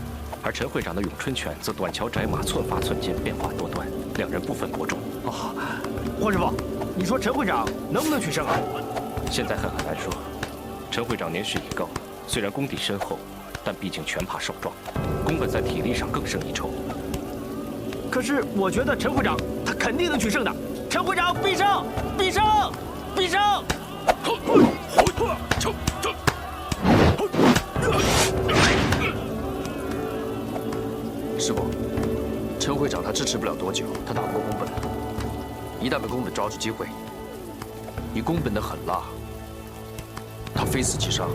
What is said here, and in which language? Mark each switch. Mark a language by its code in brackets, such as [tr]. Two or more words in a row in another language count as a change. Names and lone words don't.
[zh] 而陳會長的詠春拳則短橋窄馬，寸發寸金，變化多端，兩人不分伯仲。哦，霍師傅，你說陳會長能不能取勝啊？現在很難說。陳會長年事已高，雖然功底深厚，但畢竟拳怕手壯。宮本在體力上更勝一籌。可是我觉得陈会长他肯定能取胜的。陈会长必胜，必胜，必胜！师傅，陈会长他支持不了多久，他打不过宫本，一旦被宫本抓住机会，以宫本的狠辣，他非死即伤。